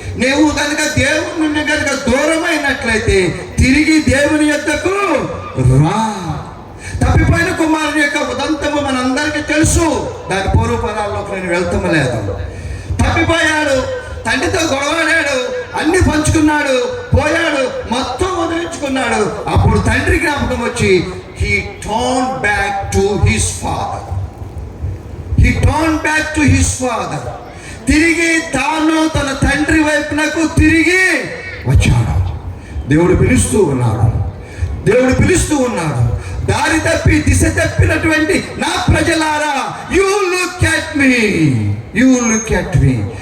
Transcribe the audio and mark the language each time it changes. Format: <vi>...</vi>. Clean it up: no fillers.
<te>నువ్వు కనుక దేవుని నుండి కనుక దూరమైనట్లయితే తిరిగి దేవుని యొద్దకు రా. తప్పిపోయిన కుమారుని యొక్క ఉదంతము మనందరికీ తెలుసు. దాని పూర్వపరాల్లోకి నేను వెళ్తాము లేదు. తప్పిపోయాడు, తండ్రితో గొడవడాడు, అన్ని పంచుకున్నాడు, పోయాడు, మొత్తం వదిలించుకున్నాడు. అప్పుడు తండ్రి జ్ఞాపకం వచ్చి</te> <en>he turned back to his father. He turned back to his father.</en> <te>తిరిగి తాను తన తండ్రి వైపునకు తిరిగి వచ్చాడు. దేవుడు పిలుస్తూ ఉన్నాడు. దేవుడు పిలుస్తూ ఉన్నాడు. దారి తప్పి దిశ తప్పినటువంటి నా ప్రజలారా,</te> <en>you look at me,</en> <te>you look at మీ.</te>